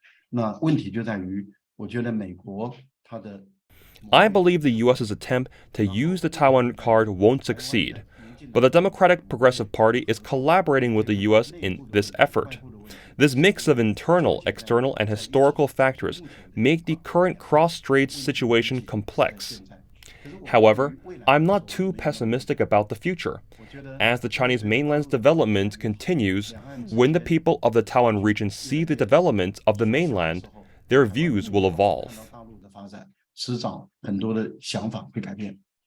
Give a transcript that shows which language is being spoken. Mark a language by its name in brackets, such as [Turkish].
[Chinese] 那问题就在于，我觉得美国它的 [English] I believe the U.S.'s attempt to use the Taiwan card won't succeed, but the Democratic Progressive Party is collaborating with the U.S. in this effort. This mix of internal, external, and historical factors make the current Cross-Straits situation complex. However, I'm not too pessimistic about the future. As the Chinese mainland's development continues, when the people of the Taiwan region see the development of the mainland, their views will evolve. [Chinese] 迟早很多的想法会改变。